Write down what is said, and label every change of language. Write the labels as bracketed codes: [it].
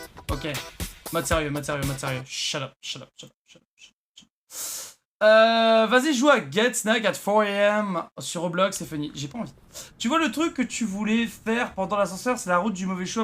[fr] Ok, mode sérieux, mode sérieux, mode sérieux. [en] Shut up, shut up, shut up, shut up, shut up. [fr] Vas-y, joue à Get Snack at 4 AM sur Roblox, c'est funny. J'ai pas envie. Tu vois le truc que tu voulais faire pendant l'ascenseur, c'est la route du mauvais choix.